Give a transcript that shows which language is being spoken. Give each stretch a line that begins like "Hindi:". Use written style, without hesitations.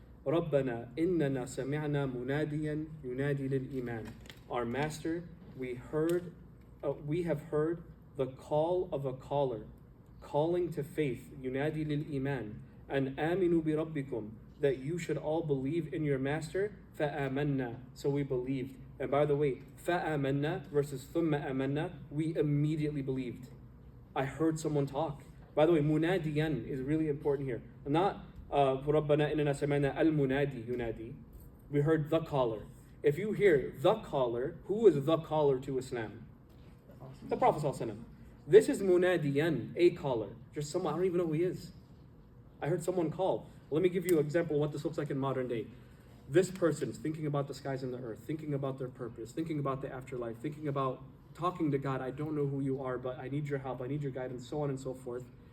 Arabic: رَبَّنَا إِنَّنَا سَمِعْنَا مُنَادِيًا يُنَادِي لِلْإِيمَانِ
English: Our Master, we have heard the call of a caller, calling to faith,
Arabic: يُنَادِي لِلْإِيمَانِ
English: and
Arabic: aminu bi rabbikum,
English: that you should all believe in your Master.
Arabic: فَآمَنَّا
English: So we believed. And by the way, فَآمَنَّا versus
Arabic: ثُمَّ آمَنَّا,
English: we immediately believed. I heard someone talk. By the way, munadiyan is really important here. Not
Arabic: رَبَّنَا إِنَّنَا سَمِعْنَا الْمُنَادِي يُنَادِي.
English: We heard the caller. If you hear the caller, who is the caller to Islam? The Prophet ﷺ. This is munadiyan, a caller. Just someone, I don't even know who he is. I heard someone call. Let me give you an example of what this looks like in modern day. This person's thinking about the skies and the earth, thinking about their purpose, thinking about the afterlife, thinking about talking to God. I don't know who you are, but I need your help, I need your guidance, so on and so forth.